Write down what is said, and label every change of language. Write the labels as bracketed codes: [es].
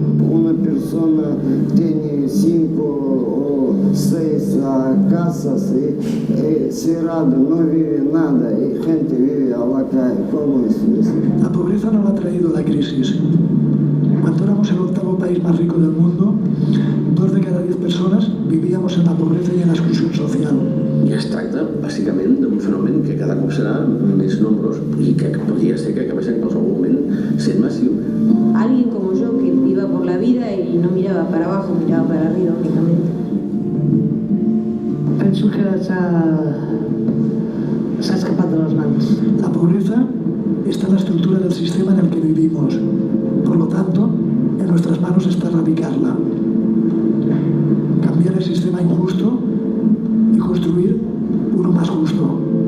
[es] Una persona tiene 5 o 6 casas y cerrado, no vive nada, y gente vive a la calle. ¿Cómo es eso? La pobreza no la ha traído la crisis. Cuando éramos el 8º país más rico del mundo, 2 de cada 10 personas vivíamos en la pobreza y en la exclusión social. [ca] I es tracta, bàsicament, d'un fenomen que cada cop serà més nombrós i que podria ser que acabés en qualsevol moment sent massiu. [es] Alguien como yo que iba por la vida y no miraba para abajo, miraba para arriba únicamente. [ca] Penso que s'ha escapat de les mans. [es] La pobreza está en la estructura del sistema en el que vivimos. Por lo tanto, en nuestras manos está erradicarla. Cambiar el sistema injusto y construir uno más justo.